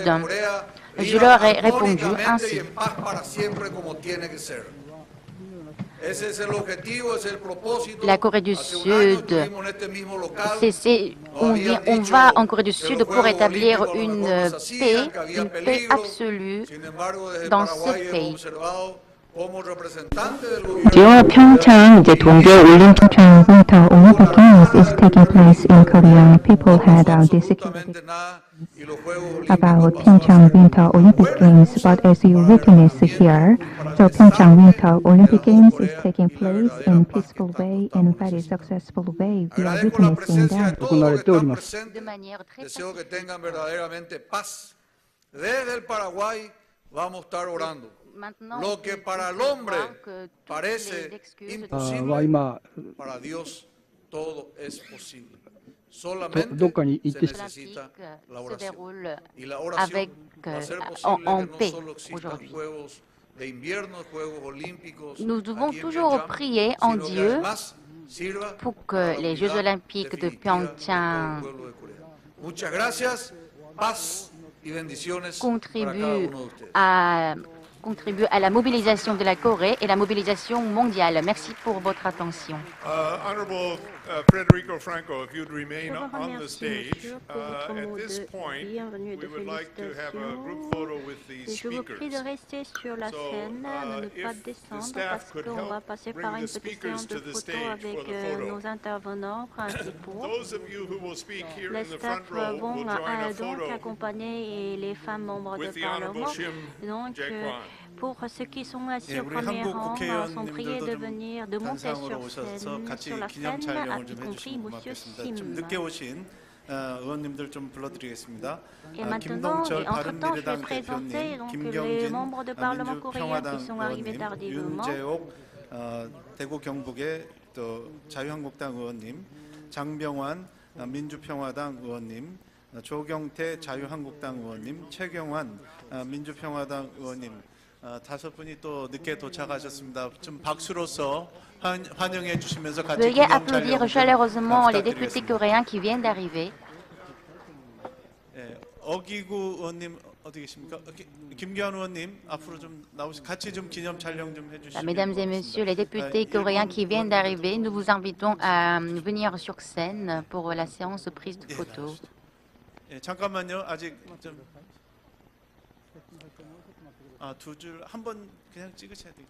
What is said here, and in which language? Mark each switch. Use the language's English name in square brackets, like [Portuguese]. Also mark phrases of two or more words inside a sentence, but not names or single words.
[French] Je leur ai répondu ainsi. La Corée du Sud, on va en Corée du Sud pour établir une paix absolue dans ce pays. [English] Dual Pyeongchang [Korean] 동계 올림픽 [English] Winter Olympic Games is taking place in Korea. People had disagreements about Pyeongchang Winter Olympic Games, but as you witness here, the Pyeongchang Winter Olympic Games is taking place in peaceful way and very successful way. We are witnessing that. [French] De manière très [Spanish] Deseo que tengan verdaderamente paz. Desde el Paraguay vamos a estar orando. Lo que para el hombre parece imposible, para Dios todo es posible. Solamente se necesita la oración. Y la oración va a ser posible que no solo existan Juegos de invierno, Juegos Olímpicos. [French] Nous devons toujours prier en Dieu pour que les Jeux olympiques de Pyeongchang contribue à la mobilisation de la Corée et la mobilisation mondiale. Merci pour votre attention. [English] Honorable Federico Franco, if you'd remain on the stage, at this point, we would like to have a group photo with the [French] Je vous prie de [English] speakers. [French] rester sur la scène, de ne pas descendre parce qu'on va passer par une petite séance de photos avec nos intervenants principaux. [English] Those of you who will speak here [French] Les [English] in the front [French] staffs [English] row [French] vont [English] will join a [French] donc [English] photo [French] accompagner les femmes membres [English] with [French] de [English] the Honorable [French] Parlement. [English] Shim [French] Donc, [English] Jae-kwon. [French] pour ceux qui sont assis [Korean] 예, [French] au [Korean] 우리 [French] premier [Korean] 한국 [French] rang, sont priés de [Korean] 국회의원님들도 [French] de monter [Korean] 단상으로 [French] sur [Korean] 오셔서 같이 [French] la [Korean] 기념 [French] scène, [Korean] 촬영을 [French] y [Korean] 좀 [French] compris [Korean] 해주시면 [French] Monsieur [Korean] 고맙겠습니다. 좀 [French] Sim. [Korean] 늦게 오신 의원님들 좀 불러드리겠습니다. [French] Et maintenant, et entre-temps, je vais présenter donc, les membres de Parlement coréen qui sont arrivés tardivement. [Korean] 윤재옥 대구 경북의 또 자유한국당 의원님, 장병환 민주평화당 의원님, 조경태 자유한국당 의원님, 최경환 민주평화당 의원님, 5분이 또 늦게 도착하셨습니다. 좀 박수로서 환영해 주시면서 같이 [French] Veuillez [Korean] 기념 [French] applaudir [Korean] 촬영 [French] chaleureusement les députés [Korean] 부탁드리겠습니다. [French] coréens qui viennent d'arriver. [Korean] 예, 어기구 의원님 어디 계십니까? 김기현 의원님 앞으로 좀 나오시 같이 좀 기념 촬영 좀 해주시면. [French] Mesdames et messieurs les députés coréens qui viennent d'arriver, nous vous invitons à venir sur scène pour la séance de prise de photos. [Korean] 예, 잠깐만요. 아직 좀 두 줄 한 번 그냥 찍으셔야 돼요.